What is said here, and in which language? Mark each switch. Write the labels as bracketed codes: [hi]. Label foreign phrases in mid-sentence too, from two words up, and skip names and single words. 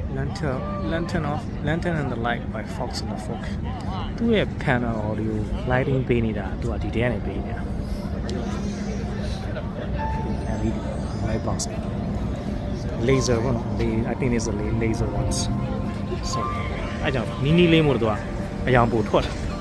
[my] Lantern and the Light by Fox and the Folk သူ့ရဲ့ [en] panel audio lighting [my] ပေးနေတာသူကဒီထဲကနေပေးနေတာ [en] LED light box laser ပေါ့နော် I think it's a laser ones so [my] အဲ့ကြောင့်နီးနီးလေးမို့တော့အယောင်ပိုထွက်တယ်